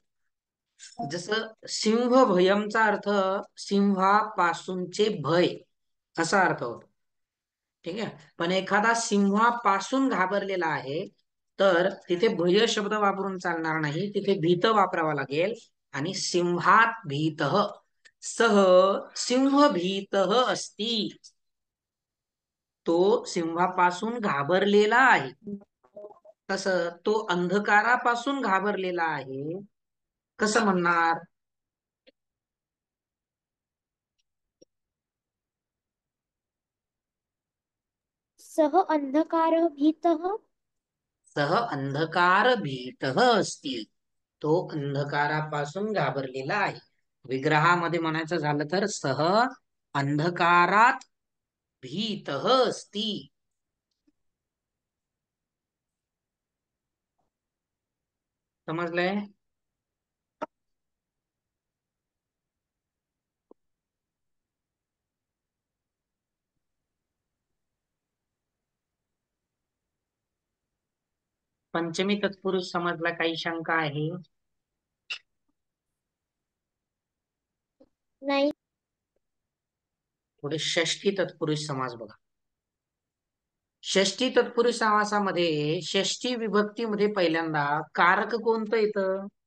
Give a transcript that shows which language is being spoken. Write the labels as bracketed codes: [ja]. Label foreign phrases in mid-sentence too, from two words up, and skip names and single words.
[mr] जसं सिंह भयमचा अर्थ सिंहापासूनचे भय असा अर्थ होतो. ठीक आहे. पण एखादा सिंहापासून घाबरलेला आहे तर तिथे भय शब्द वापरून चालणार नाही, तिथे भीत वापरावा लागेल. आणि सिंहात भीत, [sa] सह सिंह भीत अस्ति. [mr] तो सिंहापासून घाबरलेला आहे. तसं तो अंधकारापासून घाबरलेला आहे कसं म्हणणार? [sa] सह अंधकार भीतः. सह अंधकार भीत असतील. [mr] तो अंधकारापासून घाबरलेला आहे. विग्रहामध्ये म्हणायचं झालं तर [sa] सह अंधकारात भीत अस्ति. [mr] समजलंय? पंचमी तत्पुरुष समजला? काही शंका आहे? नाही. पुढे षष्ठी तत्पुरुष समास बघा. षष्ठी तत्पुरुष समासामध्ये षष्ठी विभक्तीमध्ये पहिल्यांदा कारक कोणतं येतं?